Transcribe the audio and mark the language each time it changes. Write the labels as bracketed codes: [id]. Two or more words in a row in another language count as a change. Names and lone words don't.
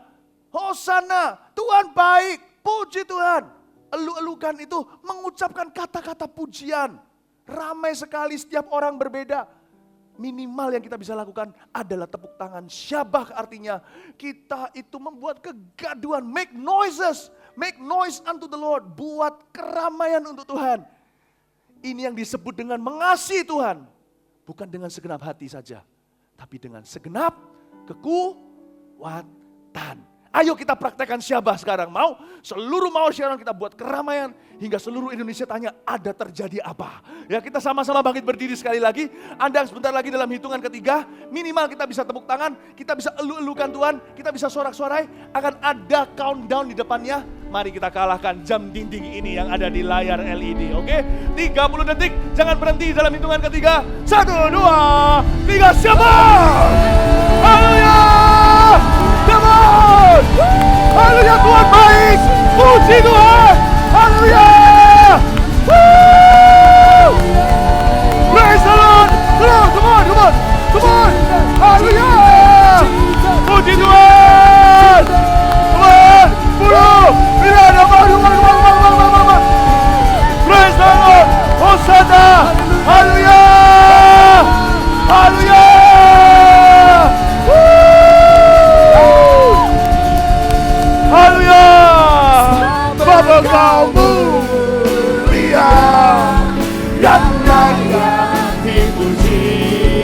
[id] Hosana, Tuhan baik, puji Tuhan. Elu-elukan itu mengucapkan kata-kata pujian. Ramai sekali, setiap orang berbeda. Minimal yang kita bisa lakukan adalah tepuk tangan. Syabah artinya kita itu membuat kegaduhan, [en] make noises. Make noise unto the Lord, [id] buat keramaian untuk Tuhan. Ini yang disebut dengan mengasihi Tuhan. Bukan dengan segenap hati saja, tapi dengan segenap kekuatan. Ayo kita praktekkan syabah sekarang. Mau? Seluruh mau Sharon kita buat keramaian. Hingga seluruh Indonesia tanya ada terjadi apa. Ya kita sama-sama bangkit berdiri sekali lagi. Anda sebentar lagi dalam hitungan ketiga. Minimal kita bisa tepuk tangan. Kita bisa elu-elukan Tuhan. Kita bisa sorak-sorai. Akan ada countdown di depannya. Mari kita kalahkan jam dinding ini yang ada di layar LED. Oke? 30 detik. Jangan berhenti dalam hitungan ketiga. 1, 2, 3. Syabah! Haleluya! [en] Come on! [id] Haleluya, Tuhan baik. Puji Tuhan. Haleluya. [en] Praise the Lord. Come on. [id] Haleluya. Puji Tuhan. [en] Come on. 10. [id] Tidak ada Come. [en] Praise the Lord. [id] Hosana. Haleluya. Haleluya. Haleluya, Bapa kau mulia dan layak dipuji.